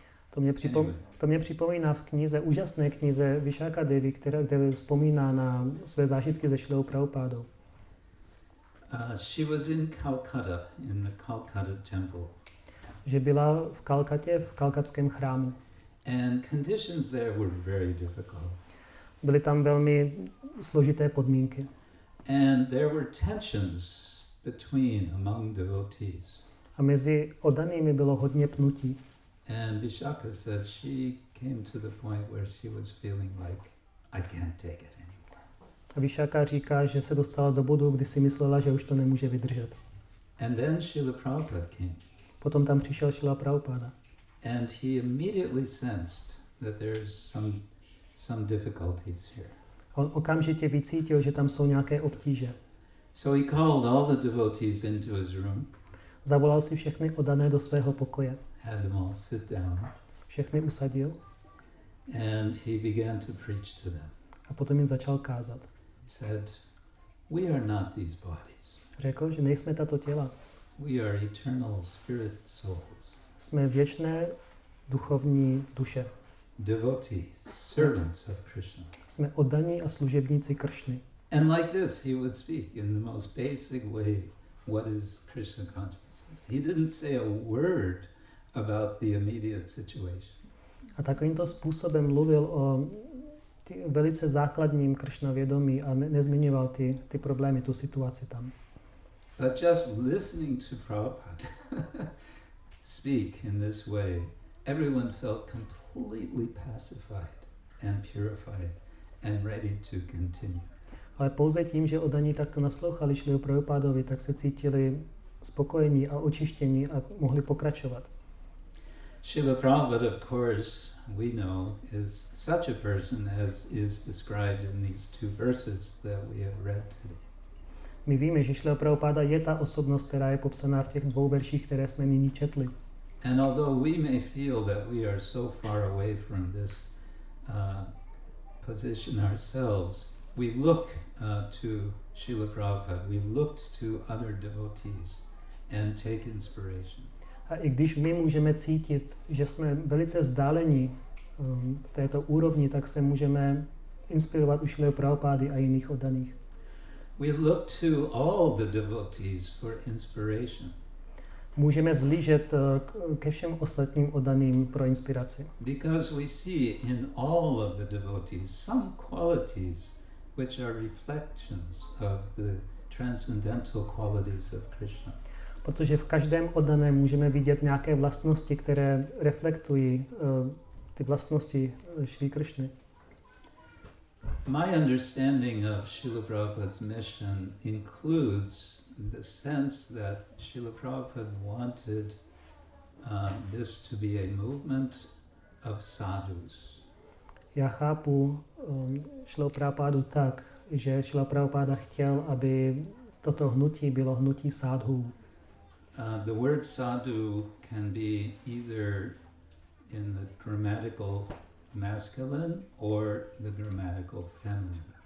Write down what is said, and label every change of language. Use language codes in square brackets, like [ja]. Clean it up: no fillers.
[cs] To mě připomíná v knize, úžasné knize Vishaka Devi, kde vzpomíná na své zážitky se Šrilou Prabhupádou. [en] She was in Calcutta, in the Calcutta temple. [cs] Že byla v Kalkatě, v kalkatském chrámu. [en] And conditions there were very difficult. [cs] Byly tam velmi složité podmínky. [en] And there were tensions among devotees. [cs] A mezi oddanými bylo hodně pnutí. [en] And Vishaka said she came to the point where she was feeling like, I can't take it anymore. [cs] A Vishaka říká, že se dostala do bodu, kdy si myslela, že už to nemůže vydržet. [en] And then Srila Prabhupada came. [cs] Potom tam přišel Srila Prabhupada. [en] And he immediately sensed that there's some difficulties here. [cs] On okamžitě vycítil, že tam jsou nějaké obtíže. [en] So he called all the devotees into his room. [cs] Zavolal si všechny oddané do svého pokoje. [en] Had them all sit down. [cs] Všechny usadil. [en] And he began to preach to them. [cs] A potom jim začal kázat. [en] He said, we are not these bodies. [cs] Řekl, že nejsme tato těla. [en] We are eternal spirit souls. [cs] Jsme věčné duchovní duše. [en] Devotees, servants of Krishna. [cs] Jsme oddaní a služebníci Kršny. [en] And like this, he would speak in the most basic way, what is Krishna consciousness? He didn't say a word about the immediate situation. [cs] A takovýmto způsobem mluvil o velice základním Kršna vědomí a nezmiňoval ty problémy, tu situaci tam. [en] But just listening to Prabhupada speak in this way, everyone felt completely pacified and purified and ready to continue. [cs] Ale pouze tím, že oddaní takto naslouchali Šrilu Prabhupádovi, tak se cítili spokojení a očištění a mohli pokračovat. [en] Srila Prabhupada, of course, we know, is such a person as is described in these 2 verses that we have read today. [cs] My víme, že Šrila Prabhupáda je ta osobnost, která je popsaná v těch 2 verších, které jsme nyní četli. [en] And although we may feel that we are so far away from this position ourselves, we look to Srila Prabhupada, we looked to other devotees and take inspiration. [cs] A i když my můžeme cítit, že jsme velice vzdálení v této úrovni, tak se můžeme inspirovat u Šrily Prabhupády a jiných oddaných. [en] We look to all the devotees for inspiration. [cs] Můžeme vzlížet ke všem ostatním oddaným pro inspiraci. [en] Because we see in all of the devotees some qualities which are reflections of the transcendental qualities of Krishna. [cs] Protože v každém oddaném můžeme vidět nějaké vlastnosti, které reflektují ty vlastnosti Šrí Kršny. [en] My understanding of Srila Prabhupada's mission includes the sense that Srila Prabhupada wanted this to be a movement of sadhus. [cs] Já chápu Šrilu Prabhupádu tak, že Šrila Prabhupáda chtěl, aby toto hnutí bylo hnutí sádhů. [en] The word sadhu can be either in the grammatical masculine or the grammatical feminine.